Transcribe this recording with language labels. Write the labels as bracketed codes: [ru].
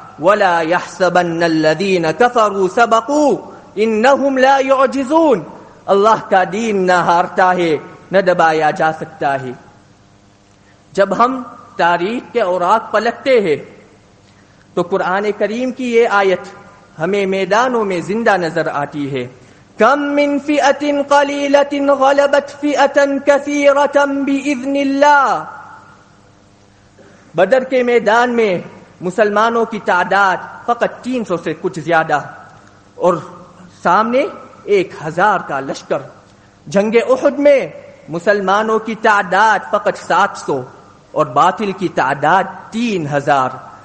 [ar] وَلَا يَحْسَبَنَّ الَّذِينَ كَفَرُوا سَبَقُوا إِنَّهُمْ لَا يُعْجِزُونَ. [ur] اللہ کا دین نہ ہارتا ہے نہ دبایا جا سکتا ہے. جب ہم تاریخ کے اوراق پلٹتے ہیں تو قرآن کریم کی یہ آیت ہمیں میدانوں میں زندہ نظر آتی ہے. [ar] کم من فئة قلیلة غلبت فئة كثيرة بإذن اللہ. [ur] بدر کے میدان میں مسلمانوں کی تعداد فقط 300 سے کچھ زیادہ اور سامنے 1000 کا لشکر. جنگ احد میں مسلمانوں کی تعداد فقط 700 اور باطل کی تعداد 3000.